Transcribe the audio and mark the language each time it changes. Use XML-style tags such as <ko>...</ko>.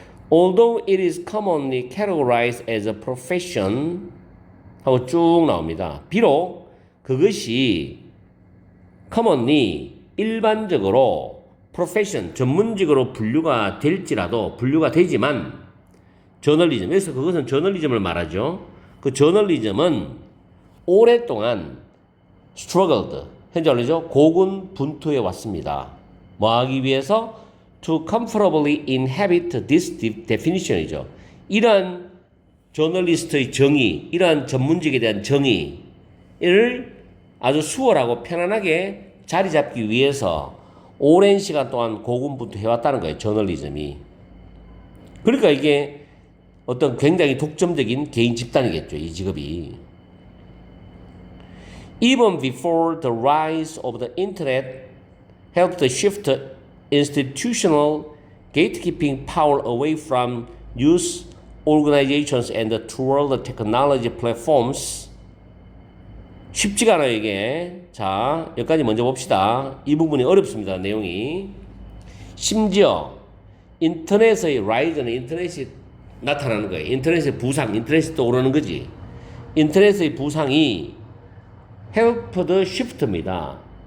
<en>Although it is commonly categorized as a profession</en> <ko>하고 쭉 나옵니다. 비록 그것이 commonly 일반적으로 profession 전문직으로 분류가 되지만 저널리즘, 여기서 그것은 저널리즘을 말하죠. 그 저널리즘은 오랫동안 struggled, 현재 말이죠. 고군분투해 왔습니다. 뭐 하기 위해서?</ko> <en>To comfortably inhabit this definition이죠.</en> <ko>이러한 저널리스트의 정의, 이러한 전문직에 대한 정의를 아주 수월하고 편안하게 자리 잡기 위해서 오랜 시간 동안 고군분투해왔다는 거예요. 저널리즘이. 그러니까 이게 어떤 굉장히 독점적인 개인 집단이겠죠. 이 직업이.</ko> <en>Even before the rise of the internet helped shift institutional gatekeeping power away from youth organizations and toward the technology platforms.</en> <ko>쉽지가 않아요, 이게. 자, 여기까지 먼저 봅시다. 이 부분이 어렵습니다, 내용이. 심지어 인터넷의 라이즈는 인터넷이 나타나는 거예요. 인터넷의 부상, 인터넷이 떠오르는 거지. 인터넷의 부상이 helped shift입니다.</ko>